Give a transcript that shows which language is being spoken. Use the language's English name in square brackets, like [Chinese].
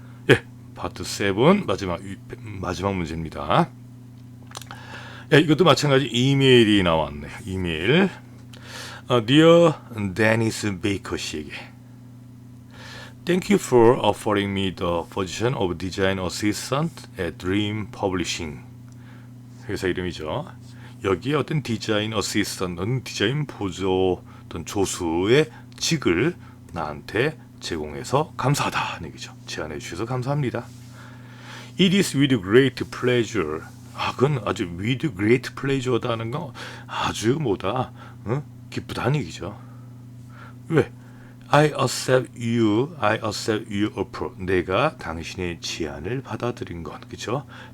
[Korean] 예, 파트 7 마지막 문제입니다. 예, 이것도 마찬가지 이메일이 나왔네요. 이메일. [English] Dear Dennis Baker [Korean] 씨에게 [English] Thank you for offering me the position of design assistant at Dream Publishing. [Korean] 회사 이름이죠. 여기에 어떤 디자인 어시스턴트는 디자인 보조 어떤 조수의 직을 나한테 제공해서 감사하다는 얘기죠. 제안해 주셔서 감사합니다. [English] It is with great pleasure. [Korean] 그건 아주 [English] with great pleasure [Korean] 다는 거 아주 뭐다 기쁘다는 얘기죠. 왜? [English] I accept your offer. [Korean] 내가 당신의 제안을 받아들인 것, 그렇죠?